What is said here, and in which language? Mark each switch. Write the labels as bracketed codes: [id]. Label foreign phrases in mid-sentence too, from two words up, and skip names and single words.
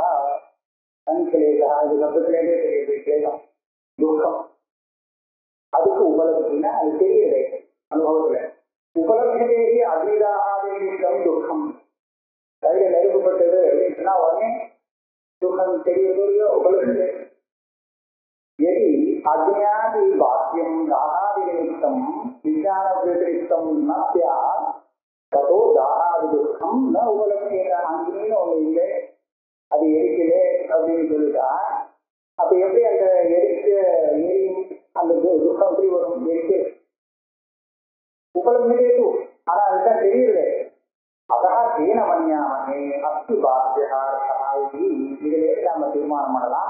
[ta] சங்கிலேசா இது சப்தத்திலேயே தெரியுது, கிளேசம் துக்கம். அதுக்கு உபலப்தினா அது தெரியலை அனுபவத்துல. உபலப்தியிலேயே அதீதாகாதம் துக்கம். கையில நெருக்கப்பட்டது அப்படின்னு சொன்னா உடனே துக்கம் தெரியலையோ உபலப்தி. [sa] यदि अज्ञादि वाक्यं दाहादि निमित्तं विज्ञान व्यतिरिक्तं न स्यात् ततो दाहादि दुःखं न उपलभ्येत. [ta] அங்கேயும் ஒண்ணு இல்லை, அது எரிக்கலே அப்படின்னு சொல்லிட்டா அப்ப எப்படி அந்த எரிக்க அந்த துக்கம் எப்படி வரும்? எரிக்க உபலப்தியே. ஆனா அதுதான் தெரியல. அதான் [sa] तेन मन्यामने अस्ति [ta] பாத்தியா இதிலே நாம தீர்மானம் பண்ணலாம்.